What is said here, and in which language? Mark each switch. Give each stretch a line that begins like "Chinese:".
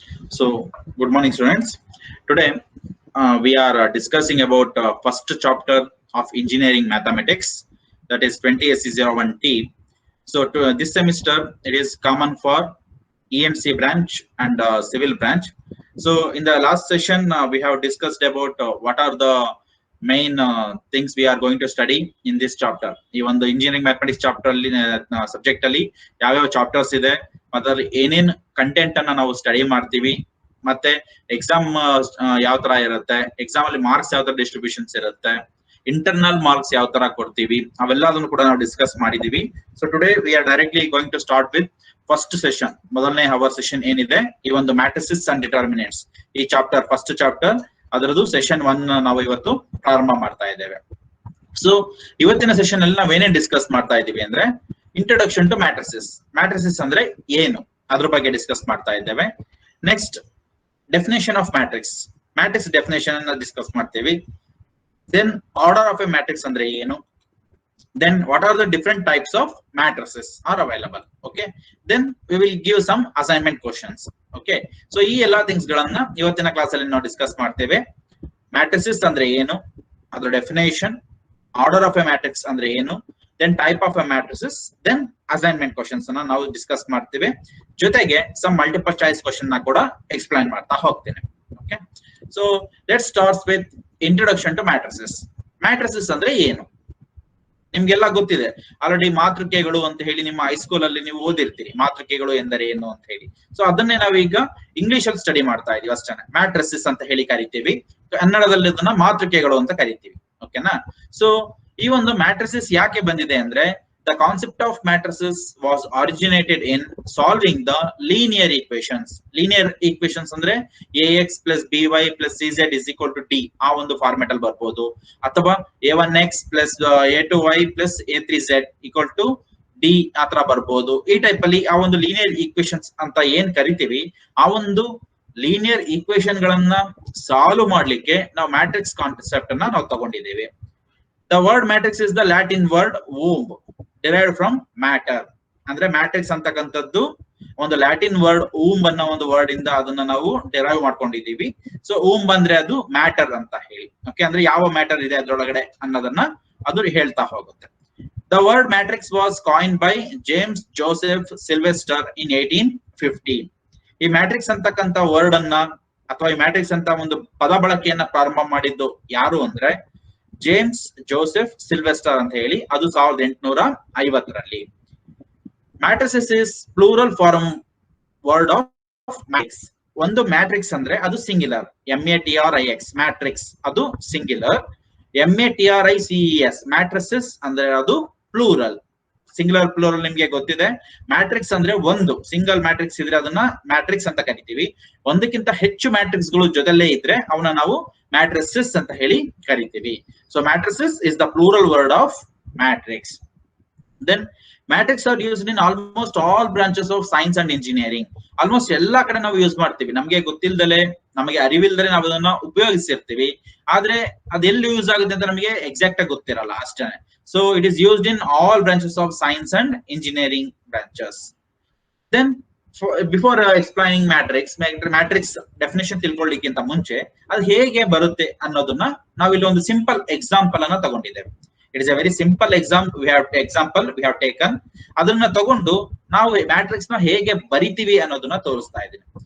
English: So, good morning, students. Today, we are discussing about first chapter of engineering mathematics, that is 20SC01T. So, this semester, it is common for EMC branch and civil branch. So, in the last session, we have discussed about what are the main things we are going to study in this chapter. Even the engineering mathematics chapter subject
Kannada: ಅಲ್ಲಿ ಯಾವ chapters ಇದೆ ಮತ್ತೆ ಏನೇನ್ content ಅನ್ನ ನಾವು study ಮಾಡ್ತೀವಿ ಮತ್ತೆ exam ಯಾವ ತರ ಇರುತ್ತೆ, ಎಕ್ಸಾಮ್ ಅಲ್ಲಿ ಮಾರ್ಕ್ಸ್ ಯಾವ ತರ ಡಿಸ್ಟ್ರಿಬ್ಯೂಷನ್ಸ್ ಇರುತ್ತೆ, ಇಂಟರ್ನಲ್ ಮಾರ್ಕ್ಸ್ ಯಾವ ತರ ಕೊಡ್ತೀವಿ, ಅವೆಲ್ಲದನ್ನು ಕೂಡ ನಾವು ಡಿಸ್ಕಸ್ ಮಾಡಿದೀವಿ.
English: So today we are directly going to start with first session.
Kannada: ಮೊದಲನೇ ಅವರ್ ಸೆಷನ್ ಏನಿದೆ ಈ ಒಂದು ಮ್ಯಾಟ್ರಿಸಸ್ ಅಂಡ್ ಡಿಟರ್ಮಿನೆಂಟ್ಸ್, ಈ ಚಾಪ್ಟರ್ ಫಸ್ಟ್ ಚಾಪ್ಟರ್ ಅದರದ್ದು ಸೆಷನ್ 1 ನಾವು ಇವತ್ತು ಪ್ರಾರಂಭ ಮಾಡ್ತಾ ಇದ್ದೇವೆ. ಸೊ ಇವತ್ತಿನ ಸೆಷನ್ ಅಲ್ಲಿ ನಾವೇನೇನ್ ಡಿಸ್ಕಸ್ ಮಾಡ್ತಾ ಇದೀವಿ ಅಂದ್ರೆ ಇಂಟ್ರೊಡಕ್ಷನ್ ಟು ಮ್ಯಾಟ್ರಿಸಸ್. ಮ್ಯಾಟ್ರಿಸಸ್ ಅಂದ್ರೆ ಏನು ಅದ್ರ ಬಗ್ಗೆ ಡಿಸ್ಕಸ್ ಮಾಡ್ತಾ ಇದ್ದೇವೆ. Next definition of matrix, matrix definition ಅನ್ನ ಡಿಸ್ಕಸ್ ಮಾಡ್ತೀವಿ.
English: then order of a matrix
Kannada: ಅಂದ್ರೆ ಏನು,
English: then what are the different types of matrices are available. Okay, then we will give some assignment questions.
Kannada: Okay, so ಈ ಎಲ್ಲಾ things ಗಳನ್ನ ಇವತ್ತಿನ class ಅಲ್ಲಿ ನಾವು ಡಿಸ್ಕಸ್ ಮಾಡ್ತೇವೆ. ಮ್ಯಾಟ್ರಿಸಸ್ ಅಂದ್ರೆ ಏನು, ಅದರ definition, order of A matrix ಅಂದ್ರೆ ಏನು,
English: then type of a matrices, then assignment questions
Kannada: ಅನ್ನ ನಾವು ಡಿಸ್ಕಸ್ ಮಾಡ್ತೇವೆ. ಜೊತೆಗೆ
English: some multiple choice question
Kannada: ನ ಕೂಡ ಎಕ್ಸ್ಪ್ಲೈನ್ ಮಾಡ್ತಾ ಹೋಗ್ತೇನೆ.
English: Okay, so let's start with introduction to matrices.
Kannada: matrices ಅಂದ್ರೆ ಏನು ನಿಮ್ಗೆಲ್ಲ ಗೊತ್ತಿದೆ ಆಲ್ರೆಡಿ. ಮಾತೃಕೆಗಳು ಅಂತ ಹೇಳಿ ನಿಮ್ಮ ಹೈಸ್ಕೂಲ್ ಅಲ್ಲಿ ನೀವು ಓದಿರ್ತೀರಿ, ಮಾತೃಕೆಗಳು ಎಂದರೆ ಏನು ಅಂತ ಹೇಳಿ. ಸೊ ಅದನ್ನೇ ನಾವೀಗ ಇಂಗ್ಲಿಷ್ ಅಲ್ಲಿ ಸ್ಟಡಿ ಮಾಡ್ತಾ ಇದೀವಿ ಅಷ್ಟೇ. ಮ್ಯಾಟ್ರಿಸಸ್ ಅಂತ ಹೇಳಿ ಕರಿತೀವಿ, ಕನ್ನಡದಲ್ಲಿ ಅದನ್ನ ಮಾತೃಕೆಗಳು ಅಂತ ಕರಿತೀವಿ. ಓಕೆನಾ? ಸೊ ಈ ಒಂದು ಮ್ಯಾಟ್ರಿಸಸ್ ಯಾಕೆ ಬಂದಿದೆ ಅಂದ್ರೆ
English: the concept of matrices was originated in solving the linear equations. linear equations
Kannada: ಅಂದ್ರೆ
English: ax plus by plus cz is equal to d
Kannada: ಆ ಒಂದು ಫಾರ್ಮ್ಯಾಟ್ ಅಲ್ಲಿ ಬರ್ಬೋದು, ಅಥವಾ
English: a1x plus a2y plus a3z equal to d
Kannada: ಆತರ ಬರ್ಬೋದು. ಈ type ಅಲ್ಲಿ ಆ ಒಂದು ಲೀನಿಯರ್ ಈಕ್ವೇಶನ್ಸ್ ಅಂತ ಏನ್ ಕರಿತೀವಿ, ಆ ಒಂದು ಲೀನಿಯರ್ ಈಕ್ವೇಶನ್ ಗಳನ್ನ ಸಾಲ್ವ್ ಮಾಡ್ಲಿಕ್ಕೆ ನಾವು ಮ್ಯಾಟ್ರಿಕ್ಸ್ ಕಾನ್ಸೆಪ್ಟ್ ಅನ್ನ ನಾವು ತಗೊಂಡಿದ್ದೇವೆ.
English: The word matrix is the Latin word womb derived from matter.
Kannada: ಅಂದ್ರೆ ಮ್ಯಾಟ್ರಿಕ್ಸ್ ಅಂತಕ್ಕಂಥದ್ದು ಒಂದು ಲ್ಯಾಟಿನ್ ವರ್ಡ್ womb ಅನ್ನೋ ಒಂದು ವರ್ಡ್ ಇಂದ ಅದನ್ನ ನಾವು ಡಿರೈವ್ ಮಾಡ್ಕೊಂಡಿದೀವಿ. ಸೊ womb ಅಂದ್ರೆ ಅದು ಮ್ಯಾಟರ್ ಅಂತ ಹೇಳಿ. ಓಕೆ, ಅಂದ್ರೆ ಯಾವ ಮ್ಯಾಟರ್ ಇದೆ ಅದ್ರೊಳಗಡೆ ಅನ್ನೋದನ್ನ ಅದು ಹೇಳ್ತಾ ಹೋಗುತ್ತೆ.
English: The word matrix was coined by James Joseph Sylvester in 1815.
Kannada: ಈ ಮ್ಯಾಟ್ರಿಕ್ಸ್ ಅಂತಕ್ಕಂಥ ವರ್ಡ್ ಅನ್ನ ಅಥವಾ ಈ ಮ್ಯಾಟ್ರಿಕ್ಸ್ ಅಂತ ಒಂದು ಪದ ಬಳಕೆಯನ್ನ ಪ್ರಾರಂಭ ಮಾಡಿದ್ದು ಯಾರು ಅಂದ್ರೆ ಜೇಮ್ಸ್ ಜೋಸೆಫ್ ಸಿಲ್ವೆಸ್ಟರ್ ಅಂತ ಹೇಳಿ, ಅದು 1850ರಲ್ಲಿ.
English: Matrices is plural form word of matrix.
Kannada: ಒಂದು ಮ್ಯಾಟ್ರಿಕ್ಸ್ ಅಂದ್ರೆ ಅದು ಸಿಂಗ್ಯುಲರ್, MATRIX ಮ್ಯಾಟ್ರಿಕ್ಸ್ ಅದು ಸಿಂಗ್ಯುಲರ್, MATRICES ಮ್ಯಾಟ್ರಿಸಸ್ ಅಂದ್ರೆ ಅದು ಪ್ಲೂರಲ್. ಸಿಂಗ್ಯುಲರ್ ಪ್ಲೂರಲ್ ನಿಮ್ಗೆ ಗೊತ್ತಿದೆ. ಮ್ಯಾಟ್ರಿಕ್ಸ್ ಅಂದ್ರೆ ಒಂದು ಸಿಂಗಲ್ ಮ್ಯಾಟ್ರಿಕ್ಸ್ ಇದ್ರೆ ಅದನ್ನ ಮ್ಯಾಟ್ರಿಕ್ಸ್ ಅಂತ ಕರಿತೀವಿ. ಒಂದಕ್ಕಿಂತ ಹೆಚ್ಚು ಮ್ಯಾಟ್ರಿಕ್ಸ್ ಗಳು ಜೊತೆಲೇ ಇದ್ರೆ ಅವನ್ನ ನಾವು matrices ಅಂತ ಹೇಳಿ ಕರಿತೀವಿ.
English: So matrices is the plural word of matrix. Then matrix are used in almost all branches of science and engineering.
Kannada: Almost ಎಲ್ಲಾ ಕಡೆ ನಾವು ಯೂಸ್ ಮಾಡ್ತೀವಿ. ನಮ್ಗೆ ಗೊತ್ತಿಲ್ದಲೆ, ನಮಗೆ ಅರಿವಿಲ್ದರೆ ನಾವು ಅದನ್ನ ಉಪಯೋಗಿಸಿರ್ತೀವಿ. ಆದ್ರೆ ಅದೆಲ್ಲಿ ಯೂಸ್ ಆಗುತ್ತೆ ಅಂತ ನಮಗೆ ಎಕ್ಸಾಕ್ಟ್ ಆಗಿ ಗೊತ್ತಿರಲ್ಲ ಅಷ್ಟೇ.
English: So it is used in all branches of science and engineering branches. Then before explaining
Kannada: matrix definition ತಿಳ್ಕೊಳ್ಳಿಕ್ಕಿಂತ ಮುಂಚೆ ಅದು ಹೇಗೆ ಬರುತ್ತೆ ಅನ್ನೋದನ್ನ ನಾವು ಇಲ್ಲಿ ಒಂದು ಸಿಂಪಲ್ ಎಕ್ಸಾಂಪಲ್ ಅನ್ನ ತಗೊಂಡಿದ್ದೇವೆ.
English: It is a very simple example we have taken.
Kannada: ಅದನ್ನ ತಗೊಂಡು ನಾವು ಮ್ಯಾಟ್ರಿಕ್ಸ್ ನ ಹೇಗೆ ಬರಿತೀವಿ ಅನ್ನೋದನ್ನ ತೋರಿಸ್ತಾ ಇದ್ದೀನಿ.